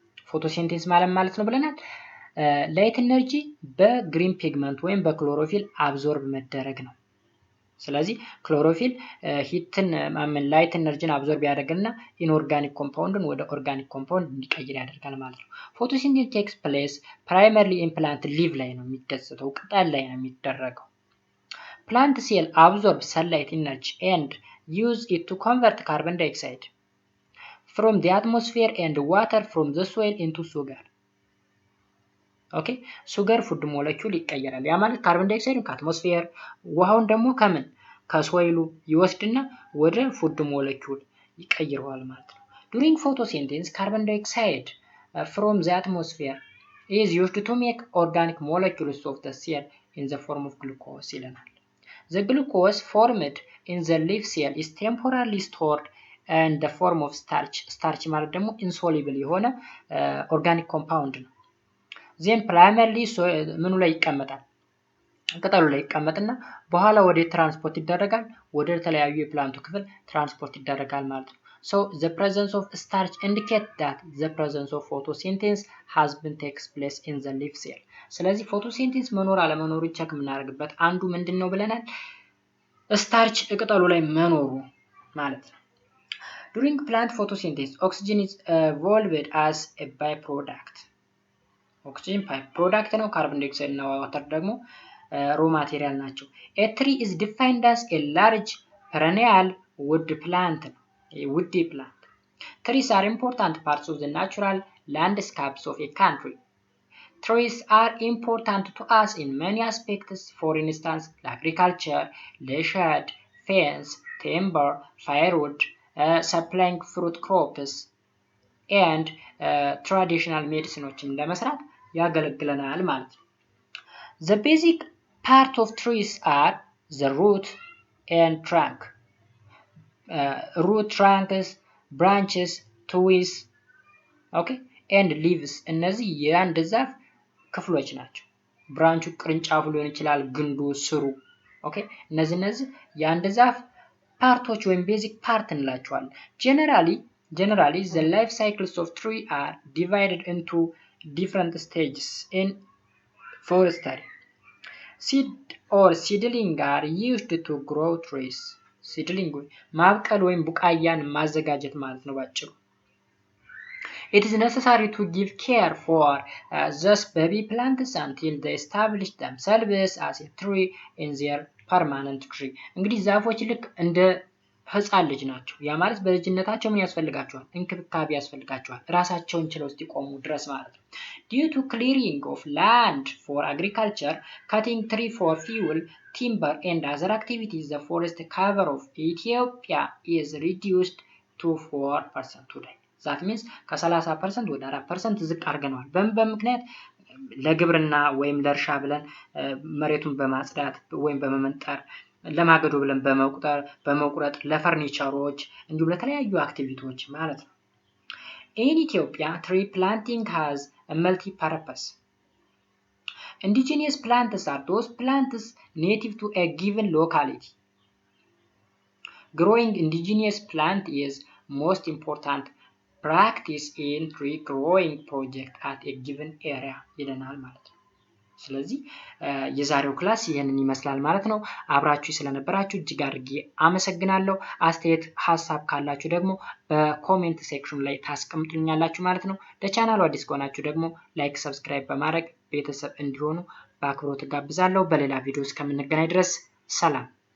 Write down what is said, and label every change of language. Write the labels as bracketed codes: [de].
[am] ፎቶሲንቴሲስ ማለት ነው ብለናል። ላይት ኤነርጂ በግሪን ፒግመንት ወይም በክሎሮፊል አብዞርብ መደረግ ነው። ስለዚህ ክሎሮፊል ሂትን ላይት ኤነርጂን አብዞርብ ያደርግና ኢንኦርጋኒክ ኮምፓውንድን ወደ ኦርጋኒክ ኮምፓውንድ እንዲቀይር ያደርጋል ማለት ነው። [en] ፎቶሲንቴሲስ ቴክስ ፕሌስ ፕራይመርሊ ኢን ፕላንት ሊቭ [am] ላይ ነው የሚደሰተው፣ ቅጠል ላይ ነው የሚደረገው። [en] Plant cell absorb sunlight energy and use it to convert carbon dioxide from the atmosphere and water from the soil into sugar. [am] ኦኬ ሱገር ፉድ ሞለኪውል ይቀየራል። ያ ማለት ካርቦን ዳይኦክሳይድን ከአትሞስፌር ውሃውን ደግሞ ከምን ከሶይሉ ይወስድና ወደ ፉድ ሞለኪውል ይቀይረዋል ማለት ነው። [en] During photosynthesis carbon dioxide from the atmosphere is used to make organic molecules of the cell in the form of glucose ይለናል። The glucose formed in the leaf cell is temporarily stored in the form of starch. [am] Starch ማለት ደግሞ insoluble የሆነ organic compound ነው። Then primarily ምኑ ላይ ይቀመጣል? ቅጠሉ ላይ ይቀመጥና በኋላ ወደ ትራንስፖርት ይደረጋል፣ ወደ ተለያዩ የፕላንቱ ክፍል ትራንስፖርት ይደረጋል ማለት ነው። [en] So the presence of starch indicates that the presence of photosynthesis has been takes place in the leaf cell. [am] ስለዚህ ፎቶሲንቴሲስ መኖር አለመኖሩ ቼክ የምናደርግበት አንዱ ምንድነው ብለናል? ስታርች ቅጠሉ ላይ መኖሩ ማለት ነው። [en] During plant photosynthesis oxygen is evolved as a byproduct. [am] ኦክሲጅን ባይ ፕሮዳክት ነው። ካርቦን ዳይኦክሳይድ እና ዋተር ደግሞ [en] raw material ናቸው። A tree is defined as a large perennial wood plant. woody plant. Trees are important parts of the natural landscapes of a country. Trees are important to us in many aspects, for instance, agriculture, shade, fence, timber, firewood, supplying fruit crops, and traditional medicine [am] ለመስራት ያገለግለናል ማለት ነው። [en] The basic part of trees are the root and trunk. Root, trunks, branches, twigs, okay, and leaves. [am] እነዚህ የአንድ ዛፍ ክፍሎች ናቸው። ብራንቹ ቅርንጫፉ ሊሆን ይችላል፣ ግንዱ፣ ስሩ። ኦኬ፣ እነዚህ የአንድ ዛፍ ፓርቶች ወይም ቤዚክ ፓርት እንላቸዋለን። [en] Generally, the life cycles of tree are divided into different stages in forestry. Seed or seedling are used to grow trees. Seedling [am] ማብቀል ወይም ቡቃያን ማዘጋጀት ማለት ነው ባጭሩ። [en] It is necessary to give care for those baby plants until they establish themselves as a tree in their permanent tree. [am] እንግዲህ ዛፎች ልክ እንደ ህፃን ልጅ ናቸው። ያ ማለት በልጅነታቸው ምን ያስፈልጋቸዋል? እንክብካቤ ያስፈልጋቸዋል፣ ራሳቸውን ችለው እስኪቆሙ ድረስ ማለት ነው። [en] Due to clearing of land for agriculture, cutting tree for fuel, timber and other activities, the forest cover of Ethiopia is reduced to 4% today. [am] That means ከ30% ወደ 4% ዝቅ አድርገናል። በምክንያት ለግብርና ወይም ለእርሻ ብለን መሬቱን በማጽዳት ወይም በመመንጠር ለማገዶ ብለን በመቁረጥ ለፈርኒቸሮች እንዲሁም ለተለያዩ አክቲቪቲዎች ማለት ነው። [en] In Ethiopia, tree planting has a multi-purpose. Indigenous plants are those plants native to a given locality. Growing indigenous plant is most important practice in tree growing project at a given area [am] ይለናል ማለት ነው። ስለዚህ የዛሬው ክላስ ይሄንን ይመስላል ማለት ነው። አብራችሁ ስለነበራችሁ እጅግ አድርጌ አመሰግናለሁ። አስተያየት ሐሳብ ካላችሁ ደግሞ በኮሜንት ሴክሽን ላይ ታስቀምጡልኛላችሁ ማለት ነው። ለቻናሉ አዲስ ከሆናችሁ ደግሞ ላይክ፣ ሰብስክራይብ በማድረግ ቤተሰብ እንዲሆኑ በአክብሮት ጋብዛለሁ። በሌላ ቪዲዮ እስከምንገናኝ ድረስ ሰላም።